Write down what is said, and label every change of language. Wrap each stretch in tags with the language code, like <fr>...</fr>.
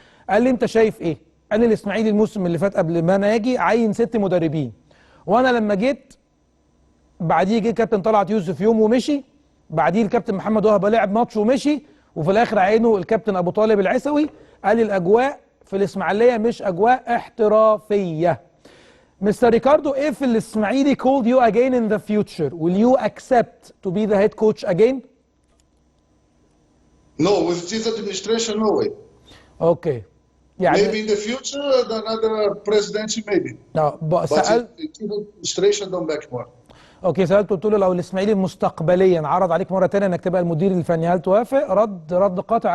<ar>قال لي انت شايف ايه؟ قال لي الاسماعيلي الموسم اللي فات قبل ما انا اجي عين 6 مدربين، وانا لما جيت بعديه جه كابتن طلعت يوسف يوم ومشي، بعديه الكابتن محمد وهبه لعب ماتش ومشي، وفي الاخر عينه الكابتن ابو طالب العيسوي. قال لي الاجواء في الاسماعيليه مش اجواء احترافيه.</ar> <en>Mr. Ricardo, if الاسماعيلي called you again in the future, will you accept to be the head coach again? No, with this administration, no way. Okay. يعني Maybe in the future, another presidency, maybe. But</en> <ar>سأل</ar> <en>the administration don't back more. Okay.</en> <ar>سالته قلت له لو الاسماعيلي مستقبليا عرض عليك مره ثانيه انك تبقى المدير الفني هل توافق؟ رد قاطع.</ar>